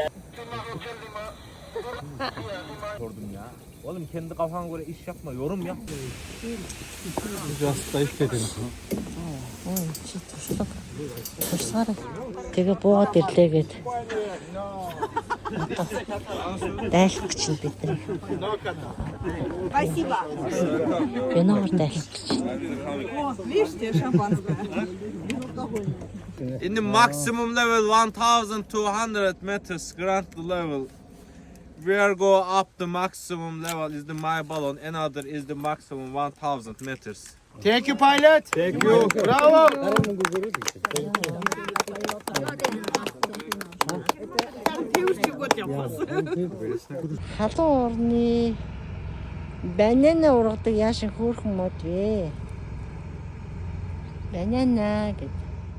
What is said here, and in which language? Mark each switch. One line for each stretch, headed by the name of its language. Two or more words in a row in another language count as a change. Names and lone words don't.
Turkish: Sordum ya. Oğlum kendi kafana göre iş yapma, yorum yap.
Mongolian: Тэгээ буугаад ирлээ гээд. Дайлах гэж нь бид нар.
Russian: Спасибо.
Mongolian: Виноор дайлах гэж.
Russian: Видите, шампанское.
English: In the maximum level 1200 meters ground level. We are go up the maximum level is the my balloon. Another is the maximum 1000 meters. Thank you pilot. Thank you. Bravo.
Mongolian: Халуун орны банана ургадаг яашин хөөрхөн мод вэ? Банана гэдэг.